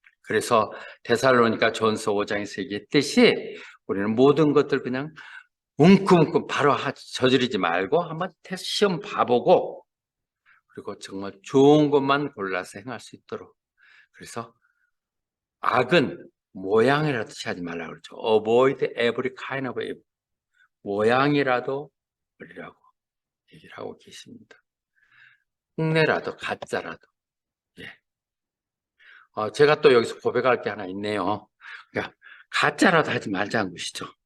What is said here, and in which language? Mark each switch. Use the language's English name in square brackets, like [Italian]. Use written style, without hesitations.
[Korean] 그래서 데살로니가 전서 5장에서 얘기했듯이 우리는 모든 것들 그냥 웅큼웅큼 바로 저지르지 말고 한번 시험 봐보고 그리고 정말 좋은 것만 골라서 행할 수 있도록. 그래서 악은 모양이라도 취하지 말라고 그러죠. [English] Avoid every kind of evil. [Korean] 모양이라도 버리라고 얘기를 하고 계십니다. 흉내라도 가짜라도. 예. 제가 또 여기서 고백할 게 하나 있네요. 그러니까 가짜라도 하지 말자는 것이죠.